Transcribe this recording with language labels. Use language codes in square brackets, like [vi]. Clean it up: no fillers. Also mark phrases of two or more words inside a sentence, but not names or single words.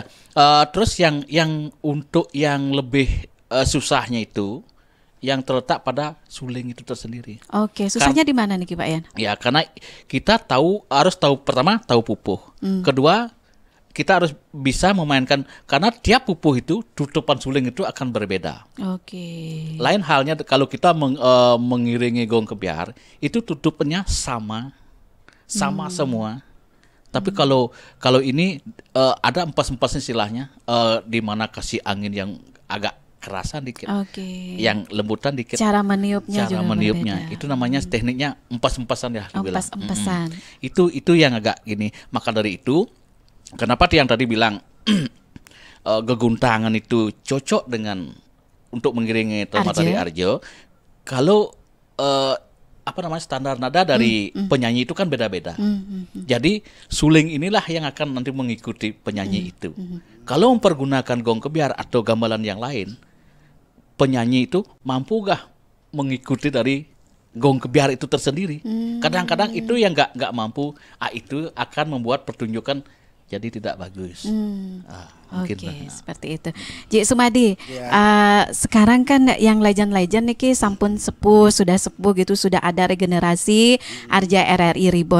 [id] Terus yang untuk yang lebih susahnya itu yang terletak pada suling itu tersendiri. Susahnya di mana nih Pak Yan? Ya, karena kita harus tahu pertama tahu pupuh. Kedua, kita harus bisa memainkan, karena tiap pupuh itu tutupan suling itu akan berbeda. Lain halnya kalau kita mengiringi gong kebiar, itu tutupannya sama semua. Tapi kalau ini ada empas-empas istilahnya, di mana kasih angin yang agak kerasan dikit, yang lembutan dikit. Cara meniupnya berbeda. Itu namanya tekniknya empas-empasan ya. Empas-empasan. Itu yang agak gini. Maka dari itu, kenapa yang tadi bilang geguntangan itu cocok dengan untuk mengiringi tari Arjo. Kalau standar nada dari penyanyi itu kan beda-beda. Jadi suling inilah yang akan nanti mengikuti penyanyi itu. Kalau mempergunakan gong kebiar atau gamelan yang lain, penyanyi itu mampu gak mengikuti dari gong kebiar itu tersendiri? Kadang-kadang itu yang nggak mampu, itu akan membuat pertunjukan jadi tidak bagus. Seperti itu. Ji Sumadi, sekarang kan yang legend-legend nih sampun sudah sepuh gitu, sudah ada regenerasi Arja RRI Reborn.